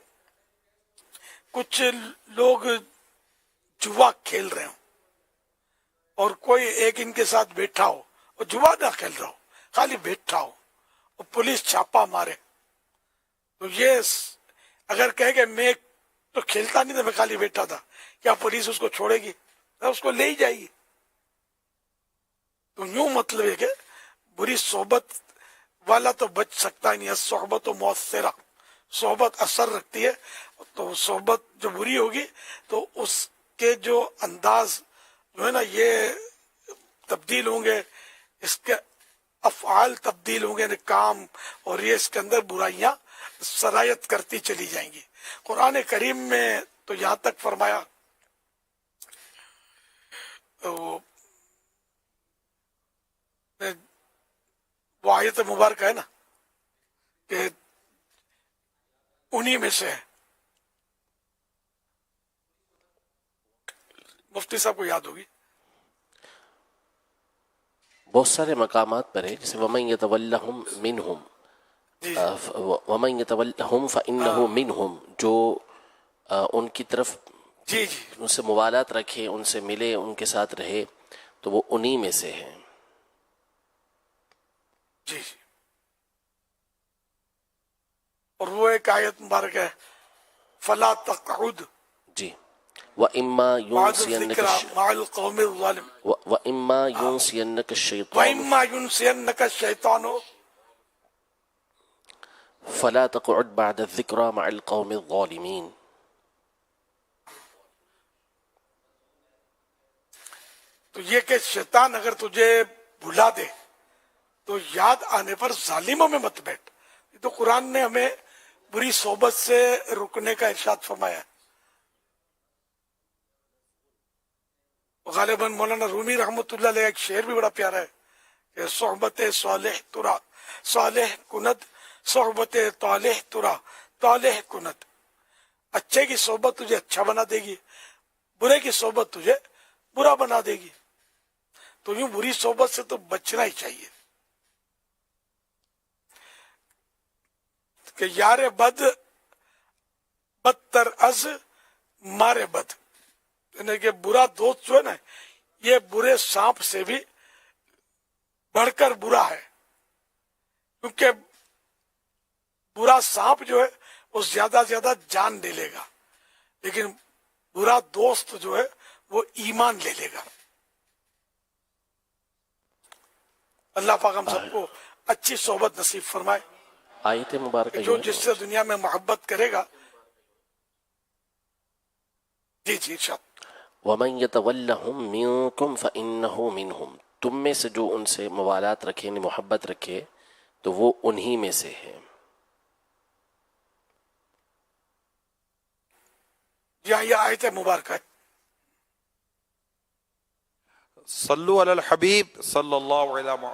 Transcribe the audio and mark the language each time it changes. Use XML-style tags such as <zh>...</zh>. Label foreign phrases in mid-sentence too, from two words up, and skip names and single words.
<ur>کچھ لوگ جوا کھیل رہے ہوں اور کوئی ایک ان کے ساتھ بیٹھا ہو اور جوا نہ کھیل رہا ہو، خالی بیٹھا ہو اور پولیس چھاپا مارے، تو یہ اگر کہے کہ میں تو کھیلتا نہیں تھا، میں خالی بیٹھا تھا، کیا پولیس اس کو چھوڑے گی؟ اس کو لے ہی جائے گی۔ تو یوں مطلب ہے کہ بری صحبت والا تو بچ سکتا ہی نہیں ہے، صحبت و مؤثرہ، صحبت اثر رکھتی ہے، تو صحبت جو بری ہوگی تو اس کے جو انداز جو ہے نا یہ تبدیل ہوں گے، اس کے افعال تبدیل ہوں گے، یعنی کام، اور یہ اس کے اندر برائیاں سرایت کرتی چلی جائیں گی۔ قرآن کریم میں تو یہاں تک فرمایا، وہ آیت مبارکہ ہے نا کہ انہی میں سے ہے، مفتی صاحب کو یاد ہوگی، بہت سارے مقامات پر ہے، جیسے</ur> <ar>وَمَن يَتَوَلَّهُم مِّنْهُم</ar> <ur>جی</ur> <ar>وَمَن يَتَوَلَّهُم فَإِنَّهُ مِنْهُم،</ar> <ur>جو ان کی طرف جی ان سے موالات رکھے، ان سے ملے، ان کے ساتھ رہے، تو وہ انہی میں سے ہیں۔ جی اور وہ ایک آیت مبارک ہے</ur> <ar>فَلَا تَقْعُدْ جی وَإِمَّا بَعْدَ يُنْسِيَنَّكَ الذِّكْرَى مَعَ الْقَوْمِ الظَّالِمِ وَإِمَّا يُنْسِيَنَّكَ الشَّيْطَانُ وَإِمَّا يُنْسِيَنَّكَ الشَّيْطَانُ فَلَا تَقْعُدْ بَعْدَ الذِّكْرَى مَعَ الْقَوْمِ الظَّالِمِينَ۔</ar> <ur>تو یہ کہ شیطان اگر تجھے بھلا دے تو یاد آنے پر ظالموں میں مت بیٹھ۔ یہ تو قرآن نے ہمیں بری صحبت سے رکنے کا ارشاد فرمایا ہے۔ غالباً مولانا رومی رحمۃ اللہ علیہ ایک شعر بھی بڑا پیارا ہے کہ</ur> <fa>صحبت صالح ترا صالح کند، صحبت طالح ترا طالح کند۔</fa> <ur>اچھے کی صحبت تجھے اچھا بنا دے گی، برے کی صحبت تجھے برا بنا دے گی۔ تو یوں بری صحبت سے تو بچنا ہی چاہیے کہ</ur> <fa>یار بد بدتر از مار بد،</fa> <ur>یعنی کہ برا دوست جو ہے نا یہ برے سانپ سے بھی بڑھ کر برا ہے، کیونکہ برا سانپ جو ہے وہ زیادہ زیادہ جان لے لے گا، لیکن برا دوست جو ہے وہ ایمان لے لے گا۔ اللہ پاک ہم سب کو اچھی صحبت نصیب فرمائے، آیت مبارکہ کہ جو یہ جس سے دنیا میں محبت کرے گا۔ جی ارشاد۔</ur> <ar>وَمَن يَتَوَلَّهُم مِّنكُمْ فَإِنَّهُ مِنْهُمْ،</ar> <ur>تم میں سے جو ان سے موالات رکھے، یعنی محبت رکھے، تو وہ انہی میں سے ہے۔ یہاں یہ آیت مبارکہ ہے۔</ur> <ar>صلو علی الحبیب صلی اللہ علیہ وسلم۔</ar>